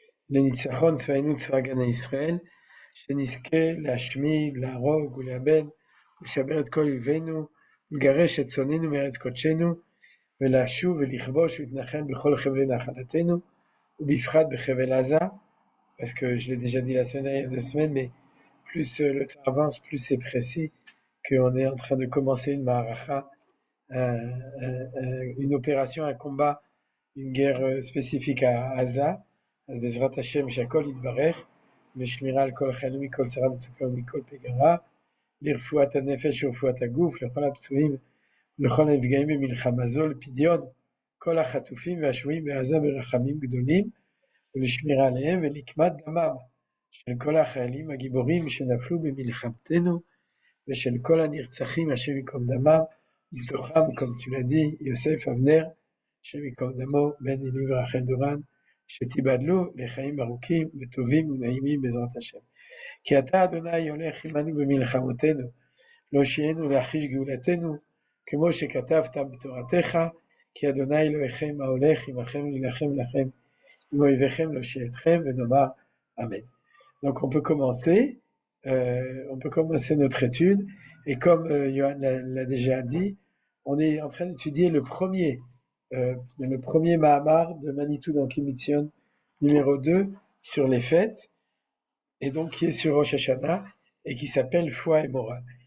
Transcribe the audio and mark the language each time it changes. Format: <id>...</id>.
<he>לניצחון צבאנו צבא הגנה ישראל, שנזכה להשמיד, להרוג ולאבד, ולשבר את כל אויבינו, ולגרש את שונאינו מארץ קודשנו, ולשוב ולכבוש ולהתנחל בכל חבלי נחלתנו, ובפרט בחבל עזה,</he> <fr>parce que je l'ai déjà dit la semaine dernière, 2 semaines, mais plus le temps avance, plus c'est précis qu'on est en train de commencer une ma'aracha, une opération, un combat, une guerre spécifique à Gaza.</fr> <he>אז בעזרת השם שהכל יתברך ושמירה על כל החיילים מכל צרה מצוקה ומכל פגרה, לרפואת הנפש ורפואת הגוף, לכל הפצועים ולכל הנפגעים במלחמה זו, לפדיון כל החטופים והשבויים בעזה ברחמים גדולים, ולשמירה עליהם ולקמת דמם של כל החיילים הגיבורים שנפלו במלחמתנו, ושל כל הנרצחים השם ייקום דמם, ובתוכם,</he> <fr>comme tu l'as dit,</fr> <he>יוסף אבנר, השם ייקום דמו, בן אלי ורחל דורן, שתיבדלו לחיים ארוכים וטובים ונעימים בעזרת השם. כי אתה אדוני הולך עמנו במלחמותינו, להושיענו ולהחיש גאולתנו, כמו שכתבת בתורתך, כי אדוני אלוהיכם ההולך עמכם להילחם לכם, עם אויביכם להושיע אתכם, ונאמר אמן.</he> <fr>Donc on peut commencer notre étude, et comme Johan l'a déjà dit, on est en train d'étudier le premier Mahamar de Manitou dans Kimitzion, numéro 2, sur les fêtes, et donc qui est sur Rosh Hashanah, et qui s'appelle Foi et morale.</fr>